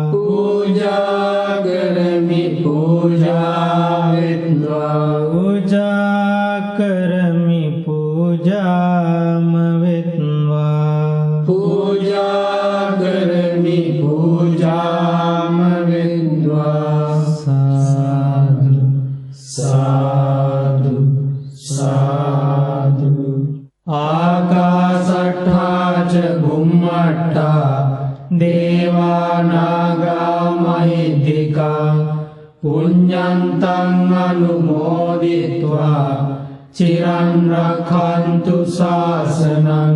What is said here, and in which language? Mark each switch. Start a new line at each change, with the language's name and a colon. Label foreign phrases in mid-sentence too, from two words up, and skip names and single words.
Sinhala: පූජා කරමි පූජා වෙත්වා පූජා කරමි පූජාම වෙත්වා පූජා කරමි පූජාම වෙත්වා සාදු
Pali: සාදු සාදු ආකාසට්ඨා ච බුම්මට්ඨා දේවා නාග මහිද්దికා පුඤ්ඤන්තං අනුමෝදිत्वा චිරං රක්ඛන්තු ශාසනං